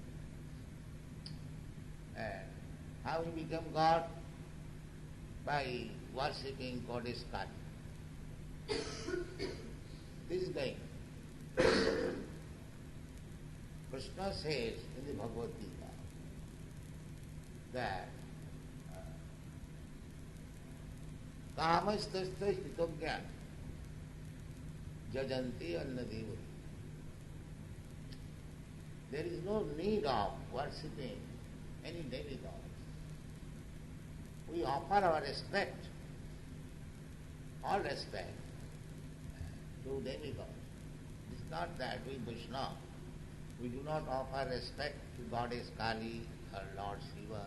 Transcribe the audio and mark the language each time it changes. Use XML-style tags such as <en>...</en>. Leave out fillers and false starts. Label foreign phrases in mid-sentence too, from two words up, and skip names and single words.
<en>And how he become God? By worshipping goddess Kali. This is going. Kṛṣṇa says in the Bhagavad Gita that</en> <sa>Kāmastastas hitogyan jajanti annadevari.</sa> <en>There is no need of worshipping any demigod. We offer our respect, all respect, to demigods. It's not that we Vaishnava, we do not offer respect to Goddess Kali or Lord Shiva.</en>